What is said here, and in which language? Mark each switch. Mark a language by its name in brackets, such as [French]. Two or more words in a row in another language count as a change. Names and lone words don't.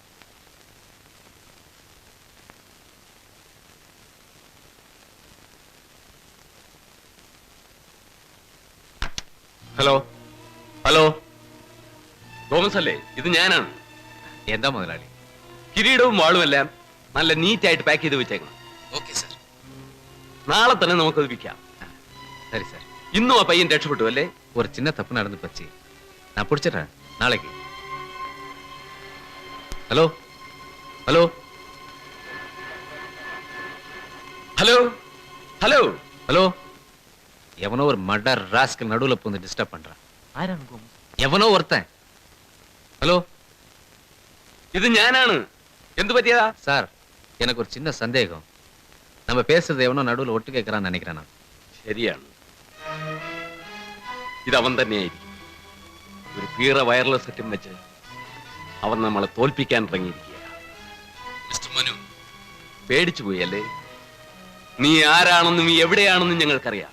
[Malayalam] ഹലോ ഹലോ, തോമസ് അല്ലേ? ഇത് ഞാനാണ്. എന്താ മുതലാളി? കിരീടവും വാളും എല്ലാം നല്ല നീറ്റായിട്ട് പാക്ക് ചെയ്ത് വെച്ചേക്കണം. ഓക്കെ സാർ. നാളെ തന്നെ നമുക്കത് വിൽക്കാം. [Tamil] சரி சார். [Malayalam] ഇന്നും ആ പയ്യൻ രക്ഷപ്പെട്ടു അല്ലേ? [Tamil] ஒரு சின்ன தப்பு நடந்து போச்சு, நான் பிடிச்சிடுறேன் நாளைக்கு. ഹലോ ഹലോ ഹലോ ഹലോ ஹலோ, எவனோ ஒரு [English] murder rascal [Tamil] நடுவுல பூந்து டிஸ்டர்ப் பண்றான். எவனோ ஒருத்தன். ஹலோ, [Malayalam] ഇത് ഞാനാണ്. എന്ത് പറ്റിയതാ? [Tamil] சார், எனக்கு ஒரு சின்ன சந்தேகம். நம்ம பேசுறது எவனோ நடுவுல ஒட்டு கேட்கறான்னு நினைக்கிறேன் நான். [Malayalam] ശരിയാണ്, ഇത് അവൻ തന്നെയായിരിക്കും. ഒരു പീറ വയർലെസ് സെറ്റും വെച്ച് അവൻ നമ്മളെ തോൽപ്പിക്കാൻ ഇറങ്ങിയിരിക്കുക. മിസ്റ്റർ മനു, പേടിച്ചു പോയി അല്ലേ? നീ ആരാണെന്നും നീ എവിടെയാണെന്നും ഞങ്ങൾക്കറിയാം.